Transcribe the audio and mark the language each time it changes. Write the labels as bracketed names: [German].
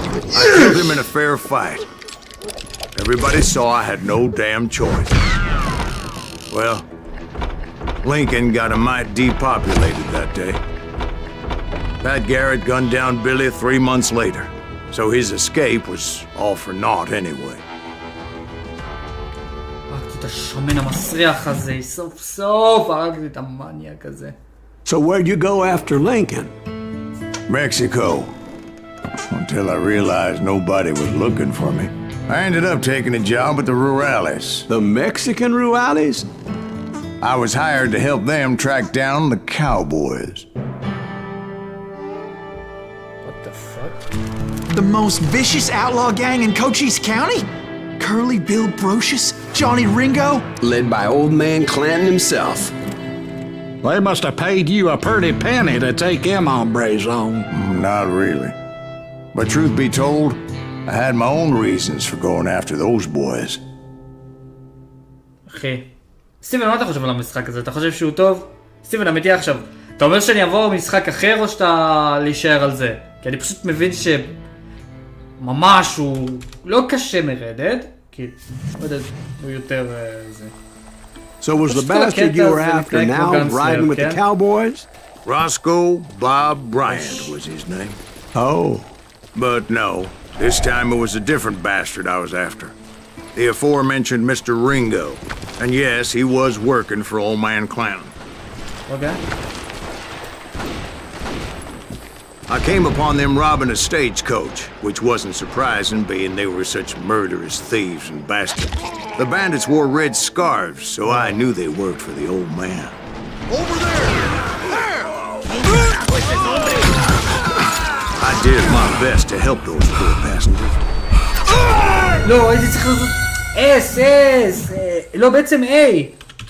[English] I killed him in a fair fight. Everybody saw I had no damn choice. Well, Lincoln got a mite depopulated that day. Pat Garrett gunned down Billy 3 months later, so his escape was all for naught anyway. [Hebrew] הרגתי את השמן המסריח הזה, סוף סוף הרגתי את המניאק הזה. [English] So where'd you go after Lincoln? Mexico. Until I realized nobody was looking for me. I ended up taking a job with the Rurales. The Mexican Rurales? I was hired to help them track down the cowboys. What the fuck? The most vicious outlaw gang in Cochise County? Curly Bill Brocious? Johnny Ringo? Led by old man Clanton himself. They must have paid you a pretty penny to take them hombres on. Not really. But truth be told, I had my own reasons for going after those boys. [Hebrew] אחי, סטיבן, מה אתה חושב על המשחק הזה? אתה חושב שהוא טוב? סטיבן, אמיתי עכשיו, אתה אומר שאני אעבור משחק אחר או שאתה להישאר על זה? כי אני פשוט מבין שממש הוא לא קשה מרדד, כי רדד הוא יותר זה. [English] So was the bastard you were after now riding with the cowboys? Roscoe Bob Bryant was his name. Oh. But no, this time it was a different bastard I was after. The aforementioned Mr. Ringo. And yes, he was working for old man Clanton. Okay. I came upon them robbing a stagecoach, which wasn't surprising being they were such murderous thieves and bastards. The bandits wore red scarves, so I knew they worked for the old man. Over there! I did my best to help those poor passengers. [Hebrew] לא, הייתי צריך לעשות S, לא, בעצם A.